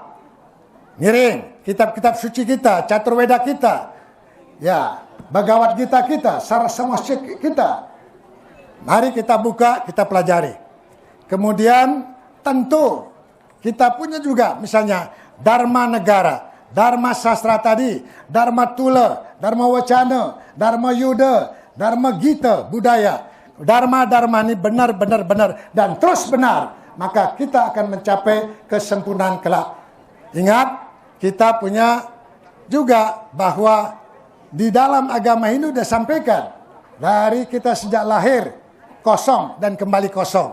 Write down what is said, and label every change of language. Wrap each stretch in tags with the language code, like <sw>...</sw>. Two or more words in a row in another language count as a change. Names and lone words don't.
<id>Ngiring, kitab-kitab suci kita, caturweda kita. Ya, Bhagavad Gita kita, Saraswati kita. Mari kita buka, kita pelajari. Kemudian tentu kita punya juga misalnya Dharma Negara, Dharma Sastra tadi, Dharma Tula, Dharma Wacana, Dharma Yuda, Dharma Gita, budaya. Dharma-dharma ini benar dan terus benar. Maka kita akan mencapai kesempurnaan kelak. Ingat, kita punya juga bahwa di dalam agama Hindu sudah sampaikan dari kita sejak lahir kosong dan kembali kosong.</id>